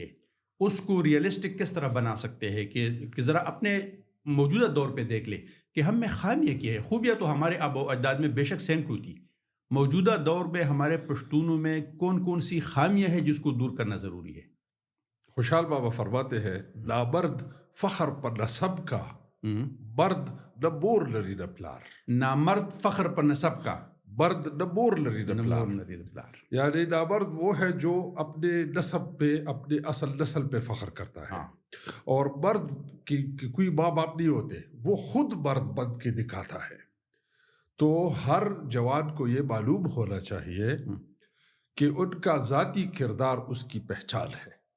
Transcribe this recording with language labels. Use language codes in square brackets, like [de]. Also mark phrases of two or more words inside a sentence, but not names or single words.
[ur] اس کو ریئلسٹک کس طرح بنا سکتے ہیں کہ ذرا اپنے موجودہ دور پہ دیکھ لیں کہ ہم میں خامیاں کیا ہے. خوبیاں تو ہمارے آباء و اجداد میں بے شک سینکڑوں تھی، موجودہ دور میں ہمارے پشتونوں میں کون کون سی خامیاں ہیں جس کو دور کرنا ضروری ہے؟ خوشحال بابا فرماتے ہیں، نامرد فخر پر نسب کا، [ps] مرد نہ مور لری نہ پلار. [ur] نامرد فخر پر نسب کا، [ps] مرد نہ مور لری نہ پلار. [ur] یعنی نامرد وہ ہے جو اپنے نسب پہ، اپنے اصل نسل پہ فخر کرتا ہے. اور مرد کی کوئی ماں باپ نہیں ہوتے، وہ خود مرد بن کے دکھاتا ہے. تو ہر جوان کو یہ معلوم ہونا چاہیے کہ ان کا ذاتی کردار اس کی پہچان ہے.